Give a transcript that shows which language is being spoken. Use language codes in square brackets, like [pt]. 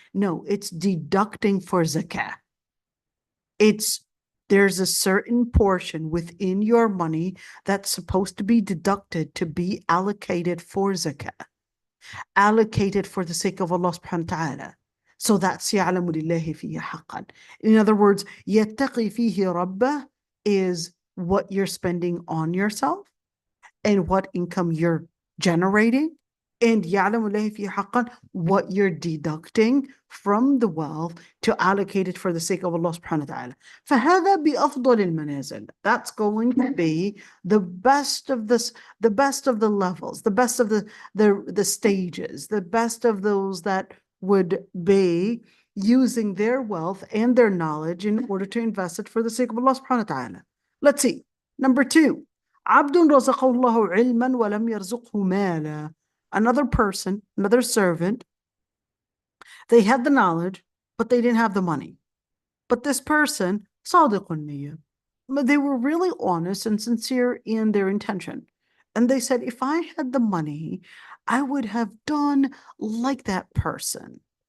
[en] No, it's deducting for zakah. There's a certain portion within your money that's supposed to be deducted to be allocated for zakah, allocated for the sake of Allah subhanahu wa ta'ala. So that's [ar] يَعْلَمُ لِلَّهِ فِيهِ حَقًّا. [en] In other words, [ar] يَتَّقِي فِيهِ رَبَّهِ [en] is what you're spending on yourself and what income you're generating, and [ar] يَعْلَمُ لِلَّهِ فِيهِ حَقًّا, [en] what you're deducting from the wealth to allocate it for the sake of Allah subhanahu wa ta'ala. [ar] فَهَذَا بِأَفْضَلِ الْمَنَازِلِ. [en] That's going to be the best of this, the best of the levels, the best of the stages, the best of those that would be using their wealth and their knowledge in order to invest it for the sake of Allah subhanahu wa ta'ala. Let's see. Number 2. [ar] عبد رزقه الله علما ولم يرزقه مالا. [en] Another person, another servant, they had the knowledge, but they didn't have the money. But this person, [ar] صادق النية, [en] they were really honest and sincere in their intention. And they said, if I had the money, I would have done like that person.